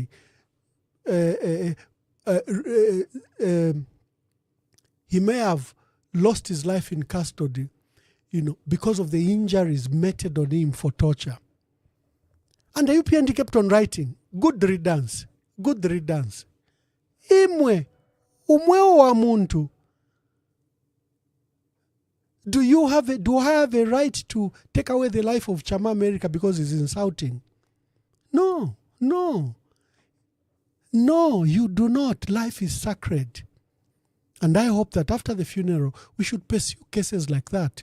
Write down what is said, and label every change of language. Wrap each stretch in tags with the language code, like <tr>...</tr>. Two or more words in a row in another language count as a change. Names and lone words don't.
<en>He may have lost his life in custody, because of the injuries meted on him for torture. And the UPND kept on writing, good riddance, good riddance.</en> <bem>Imwe, umweo wa muntu.</bem> <en>Do I have a right to take away the life of Chama America because he's insulting? No, you do not. Life is sacred. And I hope that after the funeral, we should pursue cases like that.</en>